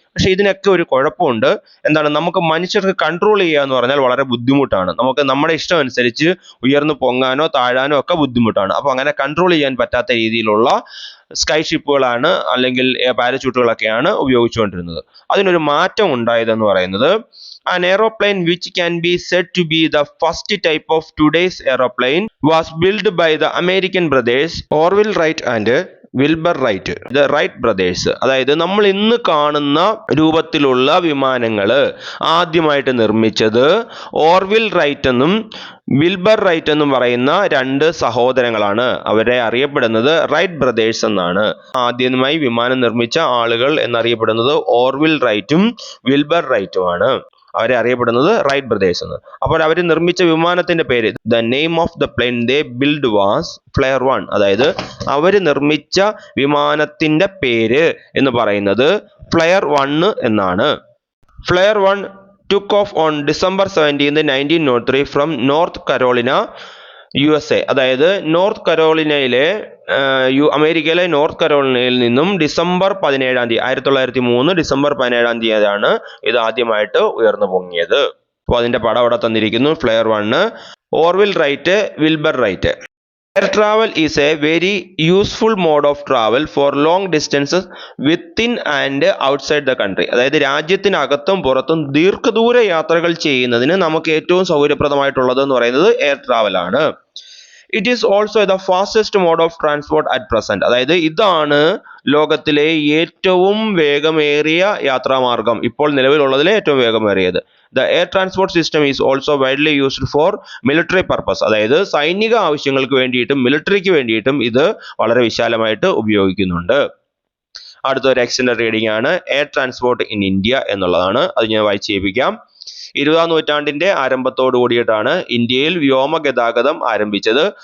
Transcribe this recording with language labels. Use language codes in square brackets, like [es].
[ml] പക്ഷെ ഇതിനൊക്കെ ഒരു കുഴപ്പമുണ്ട്. എന്താണ്, നമുക്ക് മനുഷ്യർക്ക് കൺട്രോൾ ചെയ്യുക എന്ന് പറഞ്ഞാൽ വളരെ ബുദ്ധിമുട്ടാണ്. നമുക്ക് നമ്മുടെ ഇഷ്ടം അനുസരിച്ച് ഉയർന്നു പൊങ്ങാനോ താഴാനോ ഒക്കെ ബുദ്ധിമുട്ടാണ്. അപ്പോൾ അങ്ങനെ കൺട്രോൾ ചെയ്യാൻ പറ്റാത്ത രീതിയിലുള്ള സ്കൈ ഷിപ്പുകളാണ് അല്ലെങ്കിൽ പാരച്യൂട്ടുകളൊക്കെയാണ് ഉപയോഗിച്ചുകൊണ്ടിരുന്നത്. അതിനൊരു മാറ്റം ഉണ്ടായതെന്ന് പറയുന്നത് [en] an aeroplane which can be said to be the first type of today's aeroplane was built by the American brothers Orville Wright and Wilbur Wright, the Wright brothers. [ml] അതായത് നമ്മൾ ഇന്ന് കാണുന്ന രൂപത്തിലുള്ള വിമാനങ്ങൾ ആദ്യമായിട്ട് നിർമ്മിച്ചത് ഓർവിൽ റൈറ്റ് എന്നും വിൽബർ റൈറ്റ് എന്നും പറയുന്ന 2 സഹോദരങ്ങളാണ്. അവരെ അറിയപ്പെടുന്നത് റൈറ്റ് ബ്രദേഴ്സ് എന്നാണ്. ആദ്യമായി വിമാനം നിർമ്മിച്ച ആളുകൾ എന്നറിയപ്പെടുന്നത് ഓർവിൽ റൈറ്റും വിൽബർ റൈറ്റുമാണ്. അവരെ അറിയപ്പെടുന്നത് റൈറ്റ് ബ്രദേഴ്സ് എന്ന്. അപ്പോൾ അവർ നിർമ്മിച്ച വിമാനത്തിന്റെ പേര്, [en] The name of the plane they build was Flyer 1. [ml] അതായത് അവർ നിർമ്മിച്ച വിമാനത്തിന്റെ പേര് എന്ന് പറയുന്നത് ഫ്ലെയർ 1 എന്നാണ്. [en] Flyer 1 took off on December 17, 1903 from North Carolina, USA. [ml] അതായത് നോർത്ത് കരോളിനയിലെ അമേരിക്കയിലെ നോർത്ത് കരോളിനയിൽ നിന്നും ഡിസംബർ 17 1903 ഡിസംബർ 17 ഇത് ആദ്യമായിട്ട് ഉയർന്നു പൊങ്ങിയത്. അപ്പോൾ അതിന്റെ പടം അവിടെ തന്നിരിക്കുന്നു. Flare 1, Orville right, Wilbur right. [en] Air travel is a very useful mode of travel for long distances within and outside the country. [ml] അതായത് രാജ്യത്തിനകത്തും പുറത്തും ദീർഘദൂര യാത്രകൾ ചെയ്യുന്നതിന് നമുക്ക് ഏറ്റവും സൗകര്യപ്രദമായിട്ടുള്ളത് എന്ന് പറയുന്നത് എയർ ട്രാവൽ ആണ്. [en] It is also the fastest mode of transport at present. [ml] അതായത് ഇതാണ് ലോകത്തിലെ ഏറ്റവും വേഗമേറിയ യാത്രാമാർഗം, ഇപ്പോൾ നിലവിലുള്ളതിലെ ഏറ്റവും വേഗമേറിയത്. [en] The air transport system is also widely used for military purpose. [ml] അതായത് സൈനിക ആവശ്യങ്ങൾക്ക് വേണ്ടിയിട്ടും മിലിറ്ററിക്ക് വേണ്ടിയിട്ടും ഇത് വളരെ വിശാലമായിട്ട് ഉപയോഗിക്കുന്നുണ്ട്. അടുത്തൊരു എക്സ്റ്റൻഡഡ് റീഡിംഗ് ആണ് എയർ ട്രാൻസ്പോർട്ട് ഇൻ ഇന്ത്യ എന്നുള്ളതാണ്. അത് ഞാൻ വായിച്ച് കേൾപ്പിക്കാം. 20ാം നൂറ്റാണ്ടിന്റെ ആരംഭത്തോടു കൂടിയിട്ടാണ് ഇന്ത്യയിൽ വ്യോമഗതാഗതം ആരംഭിച്ചത്.